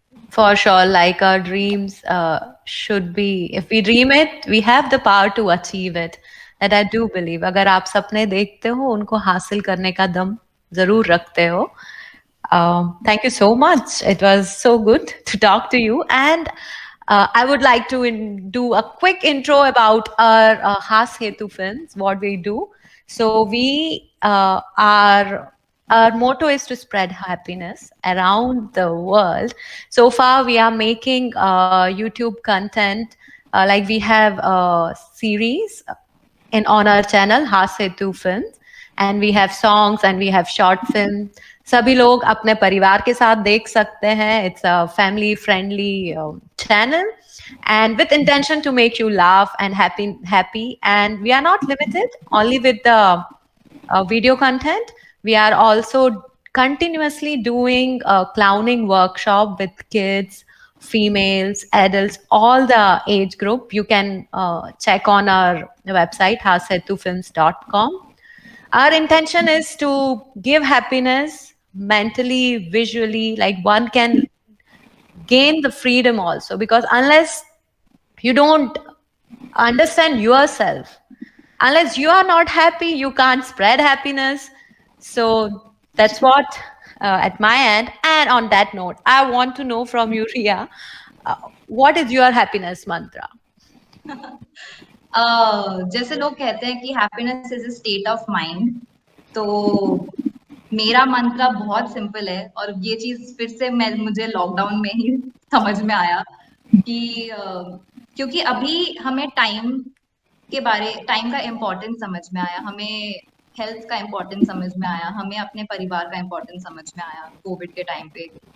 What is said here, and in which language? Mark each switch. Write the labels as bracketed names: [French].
[English] For sure, like our dreams should be, if we dream it, we have the power to achieve it. That I do believe. [Hindi] अगर आप सपने देखते हो, उनको हासिल करने का दम जरूर रखते हो. [English] Thank you so much. It was so good to talk to you. And I would like to do a quick intro about our Has Hetu films, what we do. So we are our motto is to spread happiness around the world. So far, we are making YouTube content Like we have a series in on our channel Hasetu Films, and we have songs and we have short film. [Hindi] सभी लोग अपने परिवार के साथ देख सकते हैं. [English] It's a family friendly channel, and with intention to make you laugh and happy. And we are not limited only with the video content. We are also continuously doing a clowning workshop with kids, females, adults, all the age group. You can check on our website, hasetufilms.com. Our intention is to give happiness mentally, visually, like one can gain the freedom also, because unless you don't understand yourself, unless you are not happy, you can't spread happiness. So that's what at my end. And on that note, I want to know from you, Ria, uh, what is your happiness mantra? [Hindi] जैसे लोग कहते हैं कि [English] happiness is a state of mind, [Hindi] तो मेरा मंत्र बहुत simple है, और ये चीज फिर से मैं मुझे लॉकडाउन में ही समझ में आया कि क्योंकि अभी हमें टाइम का इम्पोर्टेंस समझ में आया, हमें हेल्थ का इम्पोर्टेंस समझ में आया, हमें अपने परिवार का इम्पोर्टेंस समझ में आया कोविड के टाइम पे।